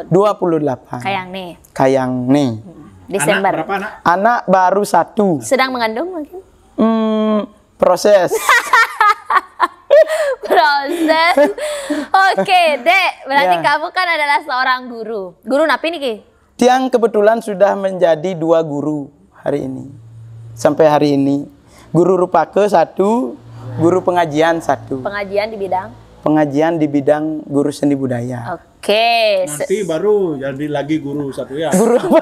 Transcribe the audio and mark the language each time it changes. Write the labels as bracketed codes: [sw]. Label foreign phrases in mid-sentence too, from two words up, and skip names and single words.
[id] 28. Kayang nih. Desember. Anak berapa anak? Anak baru 1. Sedang mengandung mungkin? Proses. Proses. Oke, Dek. Berarti kamu kan adalah seorang guru. Guru napi nih, Ki? Tiang kebetulan sudah menjadi 2 guru hari ini. Sampai hari ini. Guru Rupake 1, guru pengajian 1. Pengajian di bidang? Pengajian di bidang guru seni budaya. Oke. Nanti baru jadi lagi guru 1 ya. Guru apa?